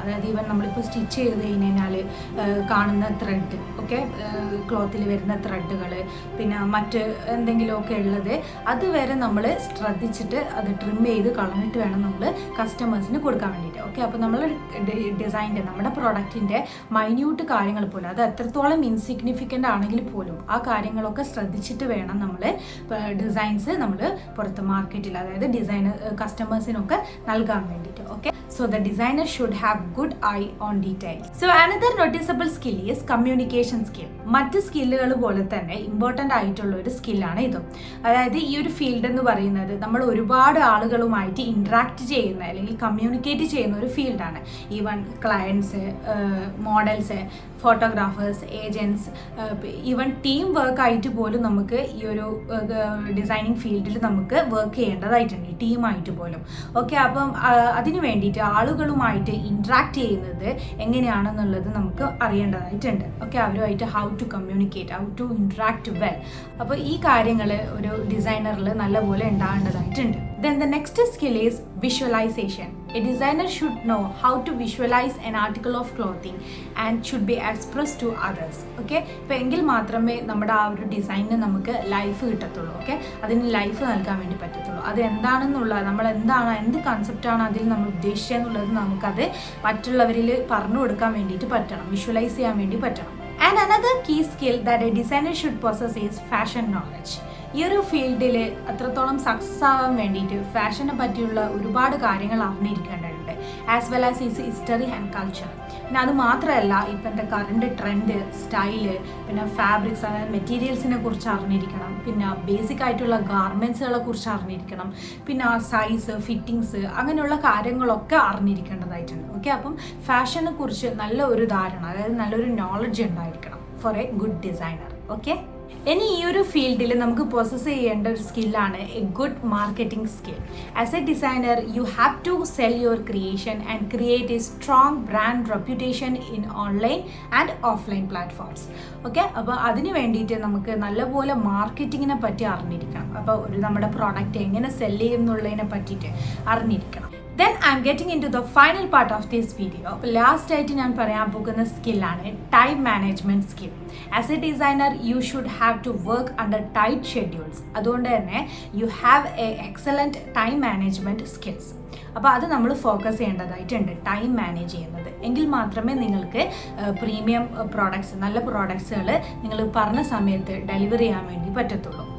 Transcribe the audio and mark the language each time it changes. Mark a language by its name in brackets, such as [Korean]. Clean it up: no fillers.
[Malayalam] അതായത് ഈവൻ നമ്മളിപ്പോൾ സ്റ്റിച്ച് ചെയ്ത് കഴിഞ്ഞാൽ കാണുന്ന ത്രെഡ്, ഓക്കെ, ക്ലോത്തിൽ വരുന്ന ത്രെഡുകൾ, പിന്നെ മറ്റ് എന്തെങ്കിലുമൊക്കെ ഉള്ളത്, അതുവരെ നമ്മൾ ശ്രദ്ധിച്ചിട്ട് അത് ട്രിം ചെയ്ത് കളഞ്ഞിട്ട് വേണം നമ്മൾ കസ്റ്റമേഴ്സിന് കൊടുക്കാൻ വേണ്ടിയിട്ട്. ഓക്കെ, അപ്പോൾ നമ്മൾ ഡിസൈൻ്റെ നമ്മുടെ പ്രോഡക്റ്റിൻ്റെ മൈന്യൂട്ട് കാര്യങ്ങൾ പോലും, അത് എത്രത്തോളം ഇൻസിഗ്നിഫിക്കൻ്റ് ആണെങ്കിൽ പോലും ആ കാര്യങ്ങളൊക്കെ ശ്രദ്ധിച്ചിട്ട് വേണം നമ്മൾ ഡിസൈൻസ് നമ്മൾ പുറത്ത് മാർക്കറ്റിൽ, അതായത് ഡിസൈനർ കസ്റ്റമേഴ്സിനൊക്കെ നൽകാൻ വേണ്ടിയിട്ട്. [English] Okay, so the designer should have good eye on details. So another noticeable skill is communication skill. [Malayalam] മറ്റ് സ്കില്ലുകൾ പോലെ തന്നെ ഇമ്പോർട്ടൻ്റ് ആയിട്ടുള്ള ഒരു സ്കില്ലാണ് ഇതും. അതായത് ഈ ഒരു ഫീൽഡ് എന്ന് പറയുന്നത് നമ്മൾ ഒരുപാട് ആളുകളുമായിട്ട് ഇൻട്രാക്ട് ചെയ്യുന്ന അല്ലെങ്കിൽ കമ്മ്യൂണിക്കേറ്റ് ചെയ്യുന്ന ഒരു ഫീൽഡാണ്. Even clients, models, photographers, agents, even team work ആയിട്ട് പോലും നമുക്ക് ഈ ഒരു ഡിസൈനിങ് ഫീൽഡിൽ നമുക്ക് വർക്ക് ചെയ്യേണ്ടതായിട്ടുണ്ട്, ഈ ടീമായിട്ട് പോലും. ഓക്കെ, അപ്പം അതിന് വേണ്ടിയിട്ട് ആളുകളുമായിട്ട് ഇൻട്രാക്ട് ചെയ്യുന്നത് എങ്ങനെയാണെന്നുള്ളത് നമുക്ക് അറിയേണ്ടതായിട്ടുണ്ട്. ഓക്കെ, അവരുമായിട്ട് [English] How to communicate, how to interact well. [Malayalam] അപ്പോൾ ഈ കാര്യങ്ങൾ ഒരു ഡിസൈനറിൽ നല്ലപോലെ ഉണ്ടാകേണ്ടതായിട്ടുണ്ട്. [English] Then the next skill is visualization. A designer should know how to visualize an article of clothing and should be expressed to others. [Malayalam] Okay, ഇപ്പോൾ എങ്കിൽ മാത്രമേ നമ്മുടെ ആ ഒരു ഡിസൈനിന് നമുക്ക് ലൈഫ് കിട്ടത്തുള്ളൂ. ഓക്കെ, അതിന് ലൈഫ് നൽകാൻ വേണ്ടി പറ്റത്തുള്ളൂ. അത് എന്താണെന്നുള്ളത്, നമ്മൾ എന്ത് കൺസെപ്റ്റാണ് അതിൽ നമ്മൾ ഉദ്ദേശിച്ചതെന്നുള്ളത് നമുക്കത് മറ്റുള്ളവരിൽ പറഞ്ഞു കൊടുക്കാൻ വേണ്ടിയിട്ട് പറ്റണം, വിഷ്വലൈസ് ചെയ്യാൻ വേണ്ടി പറ്റണം. [English] And another key skill that a designer should possess is fashion knowledge. [Malayalam] ഈ ഒരു ഫീൽഡിൽ അത്രത്തോളം സക്സസ് ആവാൻ വേണ്ടിയിട്ട് ഫാഷനെ പറ്റിയുള്ള ഒരുപാട് കാര്യങ്ങൾ അറിഞ്ഞിരിക്കേണ്ടതുണ്ട്, [English] As well as is history and culture. [Malayalam] പിന്നെ അത് മാത്രമല്ല, ഇപ്പോഴത്തെ കറണ്ട് ട്രെൻഡ്, സ്റ്റൈല്, പിന്നെ ഫാബ്രിക്സ്, അതായത് മെറ്റീരിയൽസിനെ കുറിച്ച് അറിഞ്ഞിരിക്കണം, പിന്നെ ബേസിക് ആയിട്ടുള്ള ഗാർമെൻറ്റ്സുകളെ കുറിച്ച് അറിഞ്ഞിരിക്കണം, പിന്നെ സൈസ്, ഫിറ്റിങ്സ്, അങ്ങനെയുള്ള കാര്യങ്ങളൊക്കെ അറിഞ്ഞിരിക്കേണ്ടതായിട്ടുണ്ട്. ഓക്കെ, അപ്പം ഫാഷനെ കുറിച്ച് നല്ല ഒരു ധാരണ, അതായത് നല്ലൊരു നോളജ് ഉണ്ടായിരിക്കണം [English] For a good designer. [Malayalam] Okay, ഇനി ഈ ഒരു ഫീൽഡിൽ നമുക്ക് പ്രോസസ്സ് ചെയ്യേണ്ട ഒരു സ്കില്ലാണ് [English] A good marketing skill. As a designer you have to sell your creation and create a strong brand reputation in online and offline platforms. [Malayalam] Okay, അപ്പോൾ അതിന് വേണ്ടിയിട്ട് നമുക്ക് നല്ലപോലെ മാർക്കറ്റിങ്ങിനെ പറ്റി അറിഞ്ഞിരിക്കണം. അപ്പോൾ നമ്മുടെ പ്രോഡക്റ്റ് എങ്ങനെ സെല് ചെയ്യും എന്നുള്ളതിനെ പറ്റിയിട്ട് അറിഞ്ഞിരിക്കണം. [English] Then I'm getting into the final part of this video. [Malayalam] Last ആയിട്ട് ഞാൻ പറയാൻ പോകുന്ന സ്കില്ലാണ് time management skill. [English] As a designer you should have to work under tight schedules. [Malayalam] അതുകൊണ്ട് തന്നെ [English] You have a excellent time management skills. [Malayalam] അപ്പോൾ അത് നമ്മൾ focus ചെയ്യേണ്ടതായിട്ടുണ്ട്, ടൈം മാനേജ് ചെയ്യുന്നത്. എങ്കിൽ മാത്രമേ നിങ്ങൾക്ക് പ്രീമിയം പ്രോഡക്ട്സ്, നല്ല പ്രോഡക്ട്സുകൾ നിങ്ങൾ പറഞ്ഞ സമയത്ത് ഡെലിവറി ചെയ്യാൻ വേണ്ടി പറ്റത്തുള്ളൂ.